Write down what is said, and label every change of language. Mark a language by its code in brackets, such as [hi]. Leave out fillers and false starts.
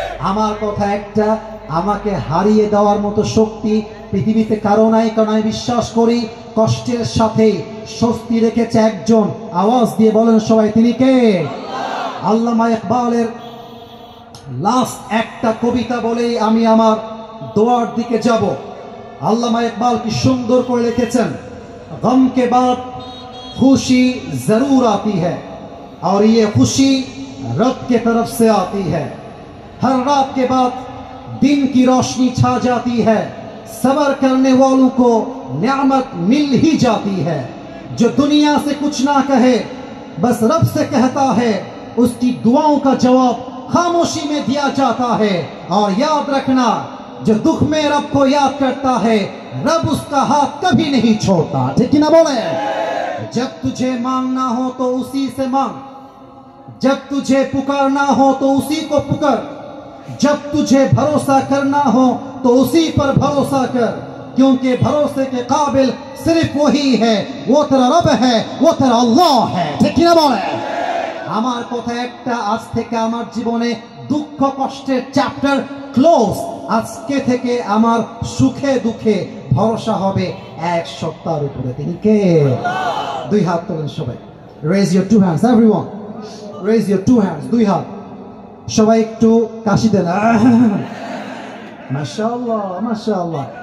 [bn] আমার কথা একটা, আমাকে হারিয়ে দেওয়ার মতো শক্তি পৃথিবীতে কারো নাই, কারণ আমি বিশ্বাস করি কষ্টের সাথে স্বস্তি রেখেছে একজন। আওয়াজ দিয়ে বলেন সবাই, তিনি কে? আল্লামা ইকবালের লাস্ট একটা কবিতা বলেই আমি আমার দোয়ার দিকে যাব। আল্লামা ইকবাল কি সুন্দর করে লিখেছেন, গম কে বাদ [hi] खुशी जरूर आती है और ये खुशी रब के तरफ से आती है। हर रात के बाद दिन की रोशनी छा जाती है, सब्र करने वालों को नेमत मिल ही जाती है। जो दुनिया से कुछ ना कहे बस रब से कहता है, उसकी दुआओं का जवाब खामोशी में दिया जाता है। और याद रखना, जो दुख में रब को याद करता है, रब उसका हाथ कभी नहीं छोड़ता। ठीक ना बोले? जब तुझे मांगना हो तो उसी से मांग, जब तुझे पुकारना हो तो उसी को पुकार, जब तुझे भरोसा करना हो तो उसी पर भरोसा कर, क्योंकि भरोसे के काबिल सिर्फ वही है, वो तेरा रब है, वो तेरा अल्लाह है। ठीक ना बोले? [bn] আমার কথা একটা, আজ থেকে আমার জীবনে দুঃখ কষ্টের চ্যাপ্টার ক্লোজ। আজকে থেকে আমার সুখে দুঃখে ভরসা হবে এক সত্তার উপরে। তিনি কে? দুই হাত তোলেন সবাই, [en] raise your two hands [bn] everyone, raise your two hands, দুই হাত সবাই একটু কাশি দেন, মাশাআল্লাহ মাশাআল্লাহ।